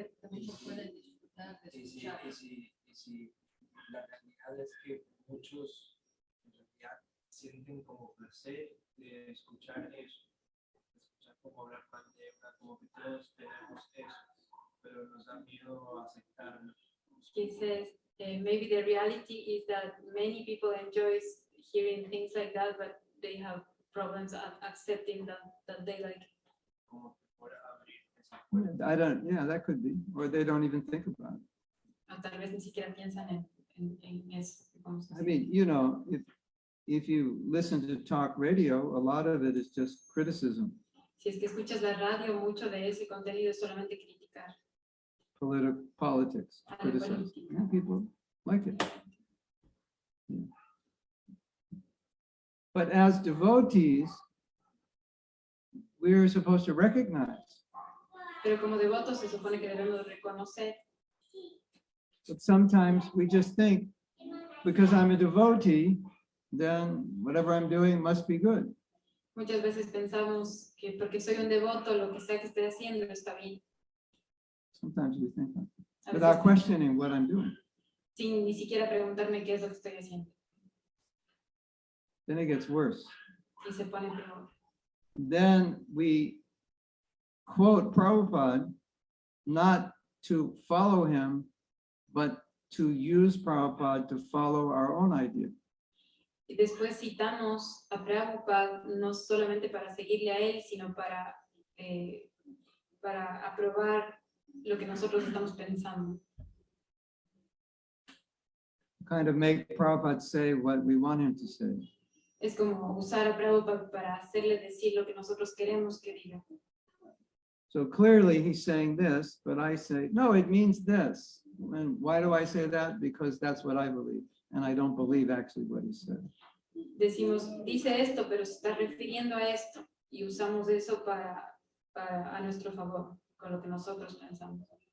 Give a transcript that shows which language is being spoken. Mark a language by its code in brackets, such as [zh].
[es] Muchos pueden disfrutar de escuchar. Y si la realidad es que muchos en realidad sienten como placer de escuchar eso, de escuchar cómo hablar mal de una, como que todos tenemos eso, pero nos da miedo aceptarlo. [en] He says, maybe the reality is that many people enjoy hearing things like that, but they have problems accepting that they like. [es] Como que fuera abrir esa puerta. [en] I don't, yeah, that could be. Or they don't even think about it. [es] O tal vez ni siquiera piensan en eso. [en] I mean, you know, if you listen to talk radio, a lot of it is just criticism, [es] Si es que escuchas la radio, mucho de ese contenido es solamente criticar. [en] politics, [es] Ah, la [en] criticize. [es] política. [en] Yeah, people like it. Yeah. But as devotees, we're supposed to recognize [es] Pero como devotos se supone que debemos reconocer, [en] that sometimes we just think, because I'm a devotee, then whatever I'm doing must be good. [es] muchas veces pensamos que porque soy un devoto, lo que sea que esté haciendo está bien. [en] Sometimes we think that, [es] A [en] without [es] veces, [en] questioning what I'm doing. [es] sin ni siquiera preguntarme qué es lo que estoy haciendo. [en] Then it gets worse. [es] Y se pone peor. [en] Then we quote Prabhupada not to follow him, but to use Prabhupada to follow our own idea. [es] Y después citamos a Prabhupada no solamente para seguirle a él, sino para aprobar lo que nosotros estamos pensando. [en] Kind of make Prabhupada say what we want him to say. [es] Es como usar a Prabhupada para hacerle decir lo que nosotros queremos que diga. [en] So clearly he's saying this, but I say, no, it means this. And why do I say that? Because that's what I believe. And I don't believe actually what he said. [es] Decimos, dice esto, pero se está refiriendo a esto. Y usamos eso para a nuestro favor, con lo que nosotros pensamos.